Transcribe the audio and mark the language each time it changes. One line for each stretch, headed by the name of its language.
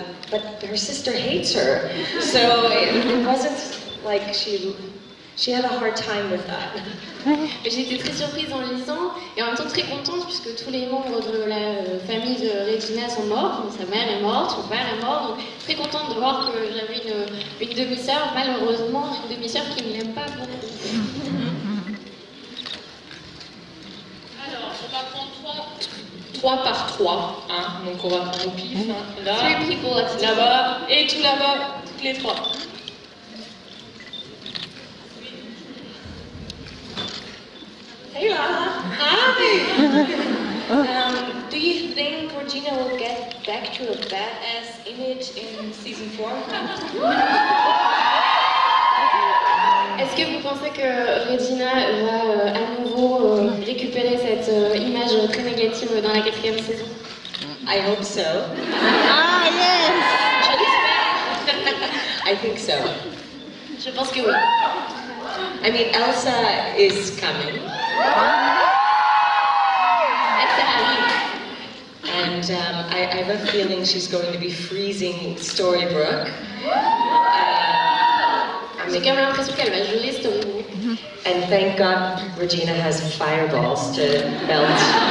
English: But her sister hates her. So it wasn't like she had a hard time with that.
French: J'ai été très surprise en lisant et en même temps très contente puisque tous les membres de la famille de Regina sont morts. Donc sa mère est morte, son père est mort. Donc très contente de voir que j'avais une demi-sœur, malheureusement une demi-sœur qui ne l'aime pas beaucoup. Alors, on va prendre 3 par 3. Hein, donc on va prendre au pif. Hein, là,
English: Three people at a time.
French: là-bas et tout là-bas, toutes les 3.
English: Hey Lana. Hi. Do you think Regina will get back to a badass image in season 4?
French: Est-ce que vous pensez que Regina va à nouveau récupérer cette image très négative dans la 4e saison?
English: I hope so. Ah, yes!
French: Je l'espère.
English: I think so.
French: Je pense que oui.
English: I mean, Elsa is coming.
French: Elle arrive.
English: And I have a feeling she's going to be freezing Storybrooke.
French: J'ai quand même l'impression qu'elle va geler Storybrooke.
English: And thank God Regina has fireballs to melt.